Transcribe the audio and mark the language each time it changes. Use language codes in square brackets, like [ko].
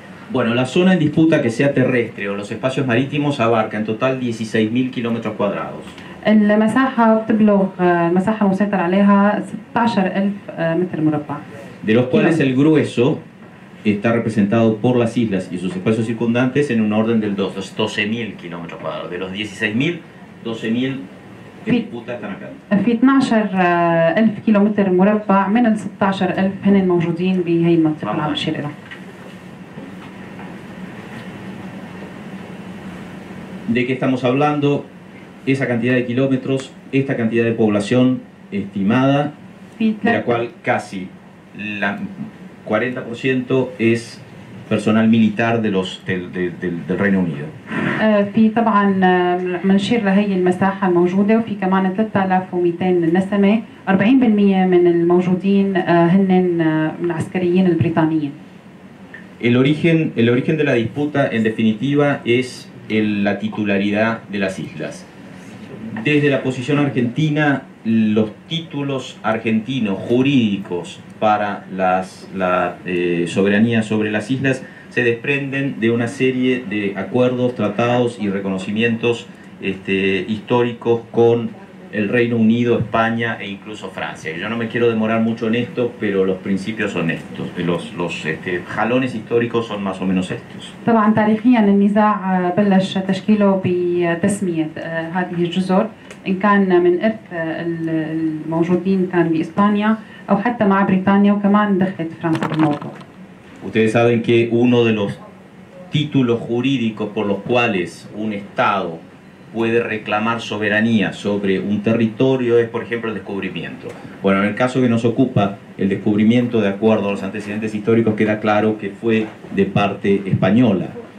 [es] Bueno, la zona en disputa que sea terrestre o los espacios marítimos abarca en total 16.000 kilómetros cuadrados. [ar] المساحة بتبلغ المساحة المسيطر عليها 16,000 متر مربع. [es] De los cuales el grueso está representado por las islas y sus espacios circundantes en un orden del 12.000 kilómetros cuadrados. De los 16.000, 12.000 en disputa están acá. [ar] في 12,000 كيلومتر مربع من ال 16,000 هن موجودين بهي المنطقة اللي عم بشير لها. [es] ¿De qué estamos hablando? Esa cantidad de kilómetros, esta cantidad de población estimada, de la cual casi el 40% es personal militar del Reino Unido. [ar] في طبعا بنشير لهي المساحة الموجودة وفي كمان 3200 نسمة، 40% من الموجودين هن من العسكريين البريطانيين. [es] El origen de la disputa en definitiva es la titularidad de las islas. Desde la posición argentina, los títulos argentinos jurídicos para la soberanía sobre las islas se desprenden de una serie de acuerdos, tratados y reconocimientos históricos con el Reino Unido, España e incluso Francia. Yo no me quiero demorar mucho en esto, pero los principios son estos, los jalones históricos son más o menos estos. [ar] طبعا تاريخيا النزاع بلش تشكيله بتسمية هذه الجزر إن كان من إرث الموجودين كان بإسبانيا أو حتى مع بريطانيا وكمان دخلت فرنسا بالموضوع. [es] Ustedes saben que uno de los títulos jurídicos por los cuales un Estado puede reclamar soberanía sobre un territorio es, por ejemplo, el descubrimiento. Bueno, en el caso que nos ocupa, el descubrimiento, de acuerdo a los antecedentes históricos, queda claro que fue de parte española.